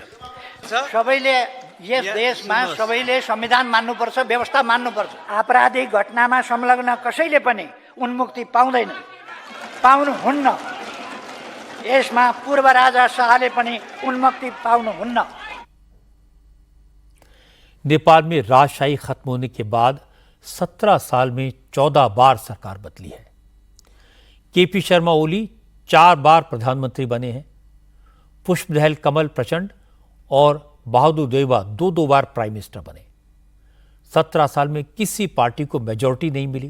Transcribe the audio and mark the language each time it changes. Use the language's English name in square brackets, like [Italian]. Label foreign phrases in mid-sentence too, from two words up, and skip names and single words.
[Nepali] सबैले यस देशमा सबैले संविधान मान्नुपर्छ, व्यवस्था मान्नुपर्छ। आपराधिक घटनामा संलग्न कसैले पनि उन्मुक्ति पाउँदैन, पाउनुहुन्न। यसमा पूर्व राजा शाहले पनि उन्मुक्ति पाउनुहुन्न। [Hindi] नेपाल में राजशाही खत्म होने के बाद 17 साल में 14 बार सरकार बदली है। केपी शर्मा ओली 4 बार प्रधानमंत्री बने हैं। पुष्पदहल कमल प्रचंड और बहादुर देउबा 2-2 बार [English] prime minister [Hindi] बने। 17 साल में किसी पार्टी को मेजॉरिटी नहीं मिली।